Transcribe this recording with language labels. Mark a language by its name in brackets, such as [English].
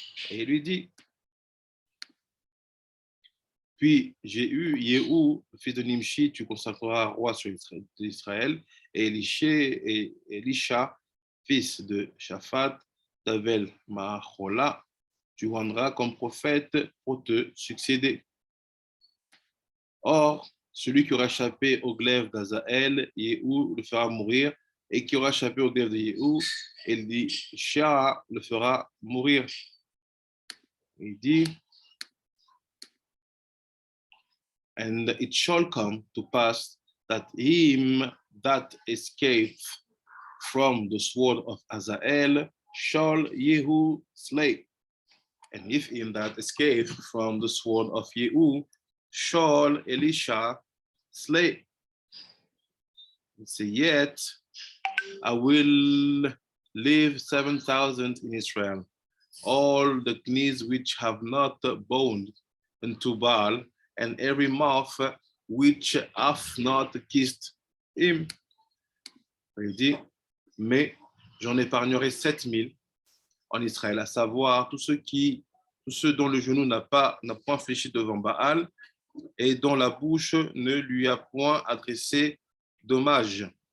[French] Et il lui dit, puis Jéhu, le fils de Nimshi, tu consacreras roi sur Israël, et Elisha, fils de Shaphat, d'Abel Mahola, tu rendras comme prophète pour te succéder. Or, celui qui aura échappé au glaive d'Azaël, Jéhu le fera mourir, et qui aura échappé au glaive de Jéhu, Elisha le fera mourir. Il dit, [English] and it shall come to pass that him that escaped from the sword of Hazael shall Jehu slay. And if him that escaped from the sword of Jehu shall Elisha slay. And say, yet I will leave 7,000 in Israel, all the knees which have not bowed unto Baal, and every mouth which hath not kissed him. [French] Il dit, mais j'en épargnerai 7,000 en Israël, à savoir tous ceux dont le genou n'a point fléchi devant Baal et dont la bouche ne lui a point adressé d'hommage.